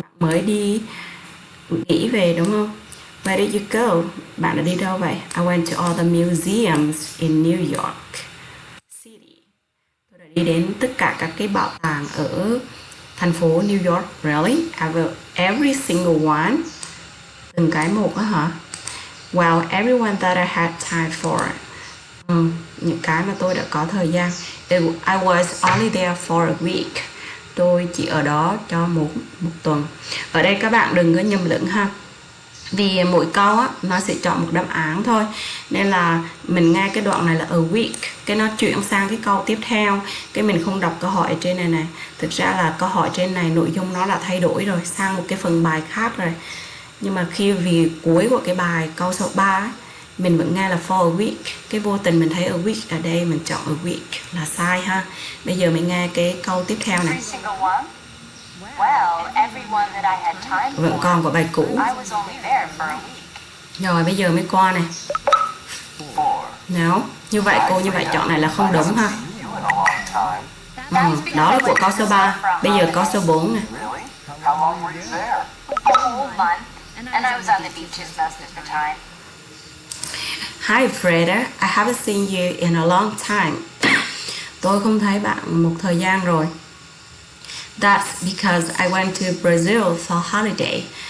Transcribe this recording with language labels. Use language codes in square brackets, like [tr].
[vi] Bạn mới đi nghỉ về đúng không? [en] Where did you go? [vi] Bạn đã đi đâu vậy? [en] I went to all the museums in New York City. [vi] Tôi đã đi đến tất cả các cái bảo tàng ở thành phố New York. [en] Really? Every single one? [vi] Từng cái một á hả? [en] Well, everyone that I had time for. [vi] Những cái mà tôi đã có thời gian. [en] I was only there for a week. [vi] Tôi chỉ ở đó cho một tuần. Ở đây các bạn đừng có nhầm lẫn ha. Vì mỗi câu á, nó sẽ chọn một đáp án thôi. Nên là mình nghe cái đoạn này là a week, cái nó chuyển sang cái câu tiếp theo. Cái mình không đọc câu hỏi trên này này. Thực ra là câu hỏi trên này nội dung nó là thay đổi rồi, sang một cái phần bài khác rồi. Nhưng mà khi vì cuối của cái bài câu số 3 ấy, mình vẫn nghe là for a week. Cái vô tình mình thấy a week ở đây, mình chọn a week là sai ha. Bây giờ mình nghe cái câu tiếp theo này. [en] Every single one? Well, everyone that I had time [vi] Vẫn còn của bài cũ. [en] I was only there for a week. [vi] Rồi bây giờ mới qua này. Nếu như vậy cô như vậy chọn này là không đúng ha. Đó là của câu số 3. Bây giờ câu số 4 này. [en] Really? How long were you there? A whole month, and I was on the beaches most of the time. Hi Freda, I haven't seen you in a long time. [vi] Tôi không thấy bạn một thời gian rồi. [en] That's because I went to Brazil for holiday.